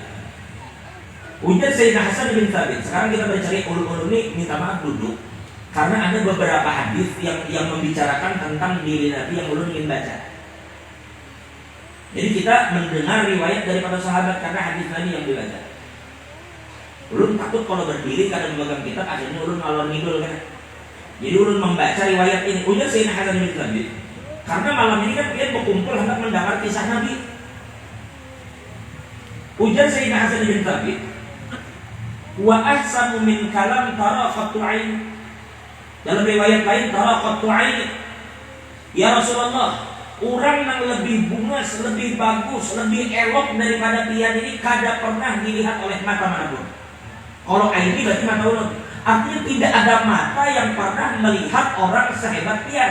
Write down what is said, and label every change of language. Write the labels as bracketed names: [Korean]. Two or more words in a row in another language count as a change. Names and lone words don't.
[Indonesian] Ujar Sayyidina Hasan bin Thabit. Sekarang kita mencari ulun-ulun ini minta maaf duduk karena ada beberapa hadis yang membicarakan tentang diri Nabi yang ulun ingin baca. Jadi kita mendengar riwayat daripada sahabat karena hadis Nabi yang dibaca. Ulun takut kalau berdiri kadang memegang kitab akhirnya ulun [Javanese] ngalor ngidul [Indonesian] kan. Jadi ulun membaca riwayat ini. Ujar Sayyidina Hasan bin Thabit. Karena malam ini kan kalian berkumpul hendak mendengar kisah Nabi. Ujar Sayyidina Hasan bin Thabit, [Arabic] وأحسن من كلام طرقة عين. [Indonesian] Dalam riwayat lain [Arabic] طرقة عين. [Indonesian] Ya Rasulullah, orang yang lebih bungas, lebih bagus, lebih elok daripada pian ini kada pernah dilihat oleh mata manapun. Kalau ain ini berarti mata ulun. Artinya tidak ada mata yang pernah melihat orang sehebat pian.